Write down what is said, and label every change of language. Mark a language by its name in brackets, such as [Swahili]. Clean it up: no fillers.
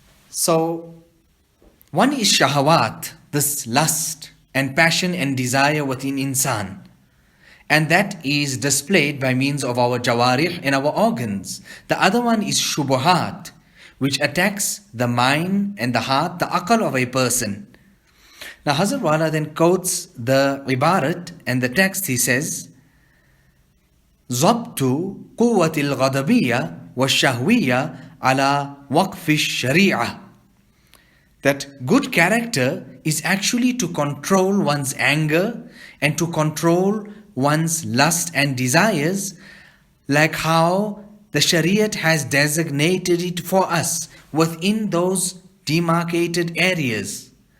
[English] So, one is shahawat, this lust and passion and desire within insan. And that is displayed by means of our jawarih and our organs. The other one is shubuhat, which attacks the mind and the heart, the aqal of a person. Now Hazrat Wala then quotes the ibarat and the text. He says, [Arabic] ضبط قوة الغضبية والشهوية على وقف الشريعة. [English] That good character is actually to control one's anger and to control one's lust and desires, like how the Shariat has designated it for us within those demarcated areas.